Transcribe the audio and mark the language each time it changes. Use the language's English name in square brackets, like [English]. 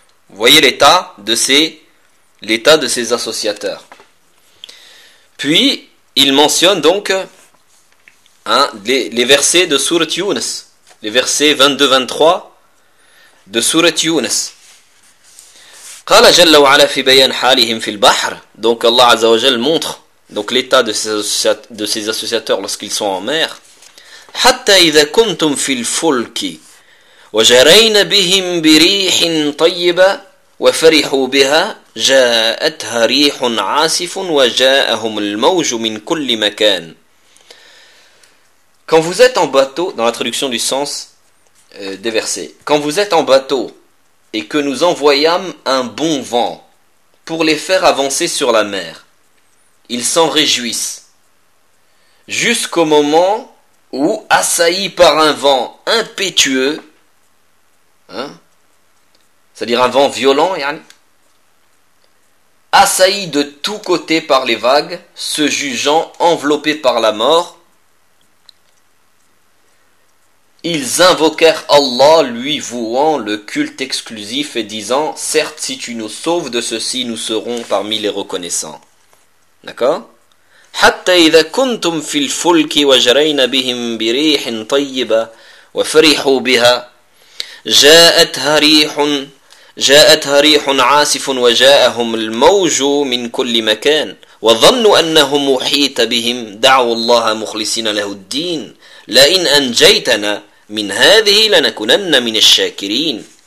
[French] Vous voyez l'état de ces associateurs. Puis, il mentionne donc les versets de Sourate Younes, les versets 22-23 de Sourate Younes. [Arabic] قال جل وعلا في بيان حالهم في البحر. [French] Donc Allah Azza wa Jal montre donc l'état de ces associateurs lorsqu'ils sont en mer. [Arabic] حتى إذا كنتم في الفلك وجرين بهم بريح طيبة وفرحوا بها جاءتها ريح عاصف وجاءهم الموج من كل مكان. [French] Quand vous êtes en bateau, dans la traduction du sens des versets, quand vous êtes en bateau et que nous envoyâmes un bon vent pour les faire avancer sur la mer, ils s'en réjouissent jusqu'au moment où, assaillis par un vent impétueux, c'est-à-dire un vent violent, yani, assaillis de tous côtés par les vagues, se jugeant enveloppés par la mort, ils invoquèrent Allah, lui vouant le culte exclusif et disant, certes, si tu nous sauves de ceci, nous serons parmi les reconnaissants. D'accord? [Arabic] Hatta idha kuntum fil fulki wa jarayna bihim bi rihin tayyiba wa farihu biha ja'atha rihun عاصف وجاءهم الموج من كل مكان وظنوا أنهم محيط بهم دعوا الله مخلصين له الدين لئن أنجيتنا من هذه لنكونن من الشاكرين.